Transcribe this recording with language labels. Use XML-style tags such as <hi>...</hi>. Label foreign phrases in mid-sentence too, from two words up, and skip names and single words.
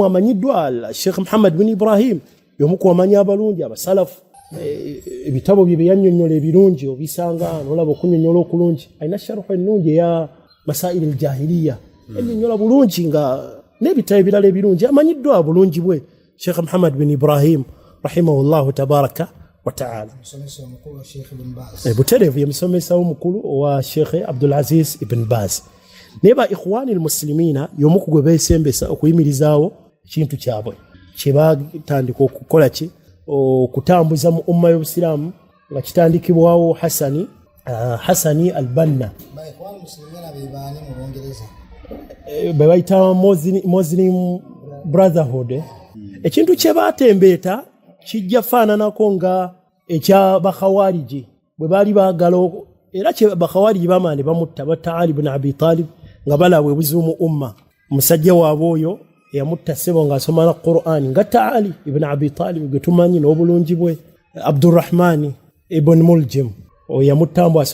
<lg>amanyiddwa Sheikh Muhammad ibn Ibrahim y'omu ku bamanyi abalungi abasalafu ebitabo bye yannyonnyola ebirungi obisanga n'olaba okunnyonnyola okulungi alina sharuhu ennungi eya</lg> <ar>مسائل الجاهلية</ar> <lg>ennyonnyola bulungi nga n'ebitabo ebirala ebirungi amanyiddwa bulungi bwe Sheikh Muhammad ibn Ibrahim</lg> <ar>رحمه الله تبارك وتعالى</ar> <lg>butereevu ye musomesa omukulu owa Sheikh Abdul Aziz ibn Baz neba</lg> <ar>إخوان المسلمين</ar> <lg>y'omu ku gwe beesembesa okuyimirizaawo ekintu kyabwe kye batandika okukola ki okutambuza mu umma y'obusiraamu nga kitandikibwawo Hasani al-Banna bebayita Muslim Brotherhood ekintu kye batembeeta kijja faananako nga ekya bakhawariji bwe baali baagala era kye bakhawariji bamaani bamutta batta Ali ibn Abi Talib nga balabwe buzibu umma musajja waabwe oyo yamutta sebo ng'asoma na Qur'an nga Ali ibn Abi Talib gwe tumanyi n'obulungi bwe Abdurrahman ibn Muljim yamuttambo asoma</lg>